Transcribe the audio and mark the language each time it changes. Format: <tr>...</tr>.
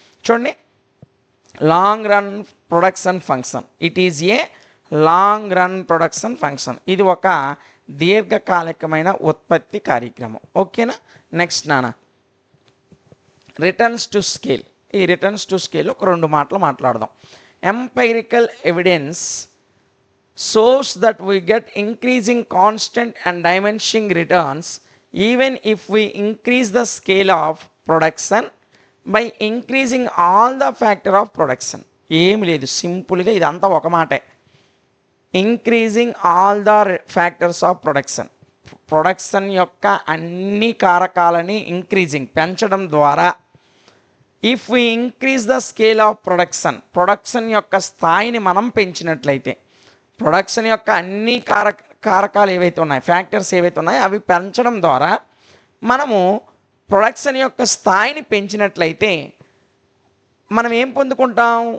<te>చూడండి, long run production function.</te> <en>It is a long run production function.</en> <te>ఇది ఒక దీర్ఘకాలికమైన ఉత్పత్తి కార్యక్రమం. ఓకేనా? Next returns to scale. ఈ రిటర్న్స్ టు స్కేల్ ఒక 2 మాటలు మాట్లాడదాం.</te> <en>Empirical evidence shows that we get increasing constant and diminishing returns even if we increase the scale of production by increasing all the factor of production.</en> <te>ఏమి లేదు, సింపుల్గా ఇదంతా ఒక మాటే. Increasing all the factors of production యొక్క అన్ని కారకాలని పెంచడం ద్వారా, if we increase the scale of production యొక్క స్థాయిని మనం పెంచినట్లయితే, ప్రొడక్షన్ యొక్క అన్ని కారకాలు ఏవైతే ఉన్నాయి, ఫ్యాక్టర్స్ ఏవైతే ఉన్నాయో అవి పెంచడం ద్వారా మనము ప్రొడక్షన్ యొక్క స్థాయిని పెంచినట్లయితే మనం ఏం పొందుకుంటాం?</te>